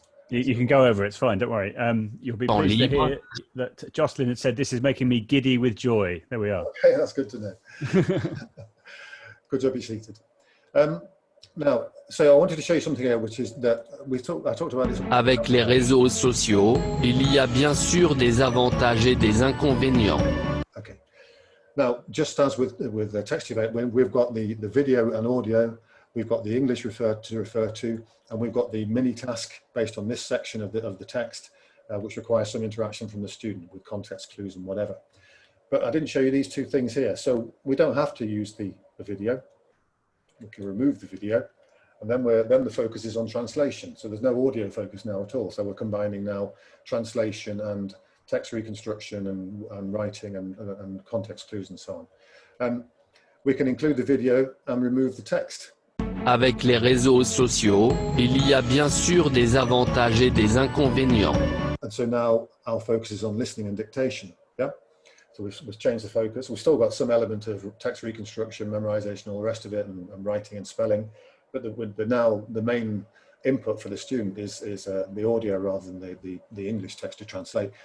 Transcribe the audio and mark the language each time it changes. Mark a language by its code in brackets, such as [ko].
[en] You can go over it. It's fine. Don't worry. You'll be pleased to hear that Jocelyn had said this is making me giddy with joy. There we are. Okay, that's good to know. Good job, be seated. Now, so I wanted to show you something here, which is that I talked about this. [fr] Avec les réseaux sociaux, il y a bien sûr des avantages et des inconvénients. [en] Okay. Now, just as with the Textivate, when we've got the video and audio, we've got the English refer to, and we've got the mini task based on this section of the text, which requires some interaction from the student with context clues and whatever. But I didn't show you these two things here, so we don't have to use the video. We can remove the video, and then the focus is on translation. So there's no audio focus now at all. So we're combining now translation and text reconstruction and writing and context clues and so on. We can include the video and remove the text. [fr] Avec les réseaux sociaux, il y a bien sûr des avantages et des inconvénients. [en] And so now our focus is on listening and dictation. Yeah. So we've changed the focus. We've still got some element of text reconstruction, memorization, all the rest of it, and writing and spelling. But now the main input for the student is the audio rather than the English text to translate.